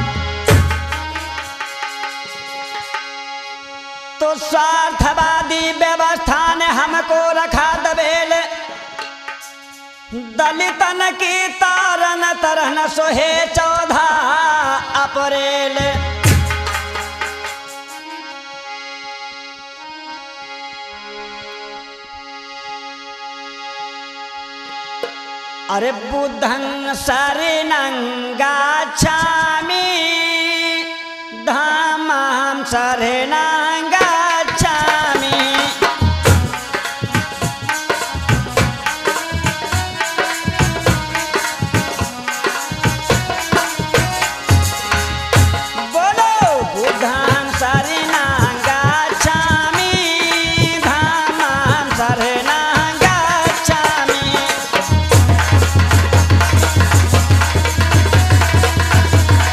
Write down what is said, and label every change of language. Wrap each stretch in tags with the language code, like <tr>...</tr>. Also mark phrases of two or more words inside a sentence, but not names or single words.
<hi>तो स्वार्थवादी व्यवस्था ने हमको रखा दबेल, दलितन की तारन तरन सोहे 14 अप्रैल।</hi> <pi>अरे बुद्धं शरणं गच्छामि, धम्मं शरणं गच्छामि। बोलो बुद्धं शरणं गच्छामि, धम्मं शरणं गच्छामि।</pi>